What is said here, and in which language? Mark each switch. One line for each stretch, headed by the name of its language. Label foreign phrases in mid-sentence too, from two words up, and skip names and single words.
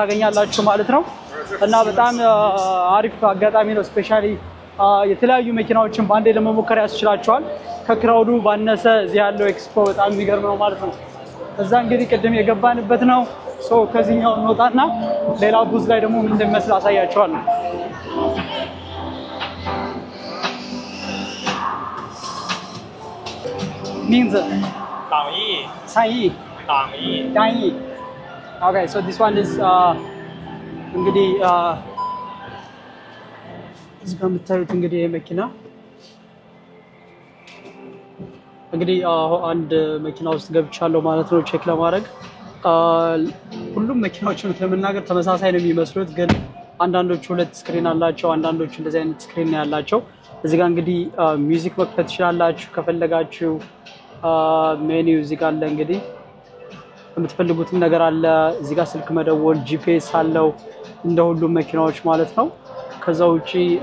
Amharic: ታገኛላችሁ ማለት ነው። እና በጣም አሪፍ አጋጣሚ ነው ስፔሻሊ የተለያዩ መኪናዎችን ባንዴ ለመሞከር ያስችላቸዋል ከክራውዱ ባነሰ እዚህ ያለው ኤክስፖ በጣም የሚገርም ነው ማለት ነው እዛ እንግዲህ ቅድም የገባንበት ነው ሶ ከዚህኛው እንወጣና ሌላ ቡዝ ላይ ደግሞ ምን እንደሚመስል አሳያቸዋለሁ 名字
Chinese: 党毅三亿党毅
Amharic: 单亿
English: Okay so this one is
Amharic: እንግዲህ እዚህ ጋር የምታዩት እንግዲህ መኪና እንግዲህ አንድ መኪና ውስጥ ገብቻለሁ ማለት ነው ቼክ ለማድረግ ሁሉም መኪናዎችን ለመናገር ተመሳሳይ ነው የሚመስሉት ግን አንዳንዶቹ ሁለት ስክሪን አላቸው አንዳንዶቹ እንደዚህ አይነት ስክሪን ያላቸው እዚህ ጋር እንግዲህ ሚውዚክ መክፈት ትችላላችሁ ከፈለጋችሁ ሜኒው እዚህ ጋር አለ እንግዲህ የምትፈልጉት ነገር አለ እዚህ ጋር ስልክ መደወል ጂፒኤስ አለው እንደ ሁሉም መኪናዎች ማለት ነው ከዛው ውጪ